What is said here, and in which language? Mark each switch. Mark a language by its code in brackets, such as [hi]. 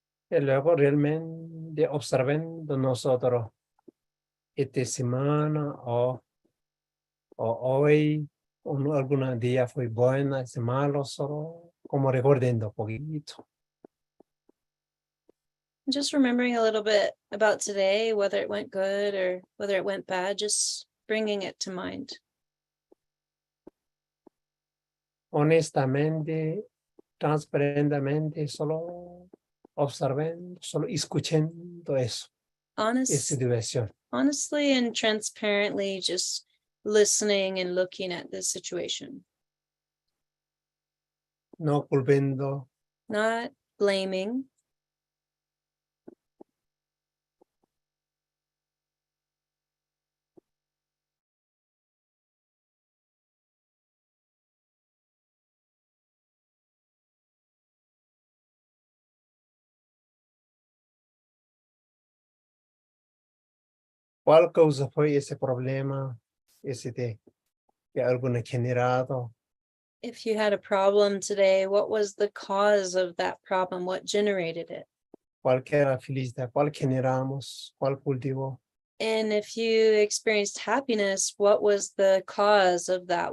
[es] Y luego realmente observando nosotros esta semana o hoy, algún día fue buena, es malo, solo como recordando un poquito. [en] Just remembering a little bit about today, whether it went good or whether it went bad, just bringing it to mind. [es] Honestamente, transparentemente, solo observando, solo escuchando eso, esa diversión. [en] Honestly and transparently, just listening and looking at this situation, [es] no culpando, [en] not blaming, [es] ¿cuál causa fue ese problema? Ese que alguno ha generado. [en] if you had a problem today, what was the cause of that problem? What generated it? [es] Cualquier felicidad, cuál generamos, cuál cultivó. [en] And if you experienced happiness, what was the cause of that?